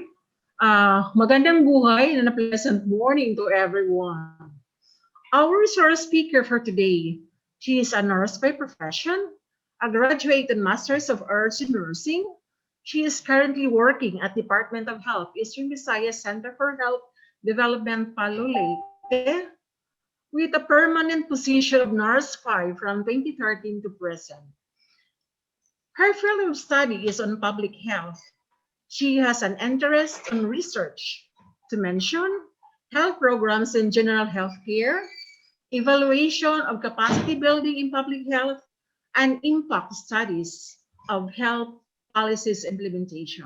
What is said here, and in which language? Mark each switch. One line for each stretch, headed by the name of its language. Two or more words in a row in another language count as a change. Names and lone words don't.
Filipino: Magandang buhay
English: and a pleasant morning to everyone. Our resource speaker for today, she is a nurse by profession, a graduate and Masters of Arts in Nursing. She is currently working at Department of Health, Eastern Visayas Center for Health Development, Palo Leyte, with a permanent position of Nurse 5 from 2013 to present. Her field of study is on public health. She has an interest in research, to mention health programs in general health care, evaluation of capacity building in public health, and impact studies of health policies implementation.